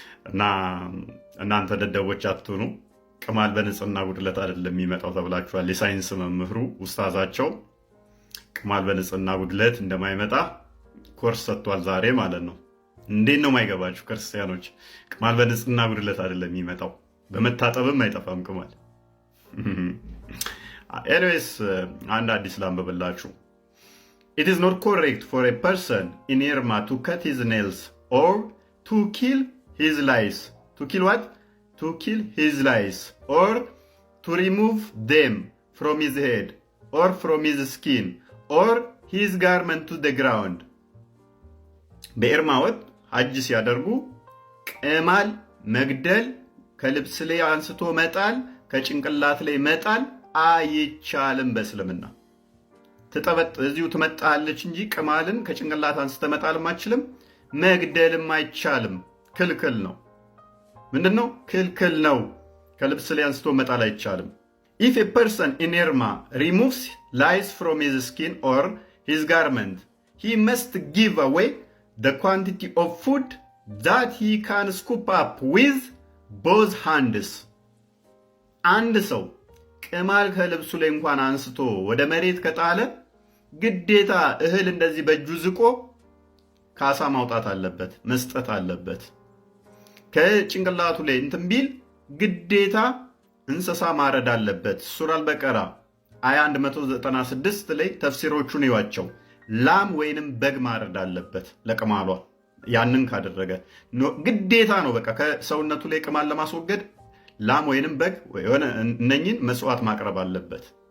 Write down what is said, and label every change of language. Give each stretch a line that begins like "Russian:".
Amharic: እና እናንተ ደደቦች አትሁኑ። ቅማል በንጽህና ጉድለት አይደለም የሚመጣው ተብላችኋል። የሳይንስ መምህሩ ኡስታዛቸው ቅማል በንጽህና ጉድለት እንደማይመጣ ኮርስ ሰጥቷል ዛሬ ማለት ነው። እንዴት ነው የማይገባችሁ ክርስቲያኖች? ቅማል በንጽህና ጉድለት አይደለም የሚመጣው፣ በመታጠብም አይጠፋም ቅማል። ኤኒዌይስ አንድ አዲስ ላንብብላችሁ።
English: It is not correct for a person in Irma to cut his nails or to kill his lice. To kill what? To kill his lice or to remove them from his head or from his skin or his garment to the ground.
Amharic: በኤርማ ወጥ ሐጅ ሲያደርጉ ቅማል መግደል፣ ከልብስ ላይ አንስቶ መጣል፣ ከጭንቅላት ላይ መጣል አይቻልም በእስልምና። እዚሁ ትመጣለች እንጂ ቅማልን ከጭንቅላት አንስተ መጣልም አይችልም፣ መግደልም አይቻልም። ክልክል ነው። ምንድነው? ክልክል ነው። ከልብስ ላይ አንስቶ መጣል አይቻልም።
English: If a person in Irma removes lice from his skin or his garment, he must give away the quantity of food that he can scoop up with both hands.
Amharic: አንድ ሰው ቅማል ከልብሱ ላይ እንኳን አንስቶ ወደ መሬት ከጣለ ግዴታ እህል እንደዚህ በእጁ ዝቆ ካሳ ማውጣት አለበት፣ መስጠት አለበት። ከጭንቅላቱ ላይ እንትን ቢል ግዴታ እንስሳ ማረድ አለበት። ሱራ አልበቀራ አያ 196 ላይ ተፍሲሮቹን ይዋቸው። ላም ወይንም በግ ማረድ አለበት ለቅማሏ። ያንን ካደረገ ግዴታ ነው። በቃ ከሰውነቱ ላይ ቅማል ለማስወገድ ላም ወይንም በግ የሆነ እነኝን መስዋዕት ማቅረብ አለበት።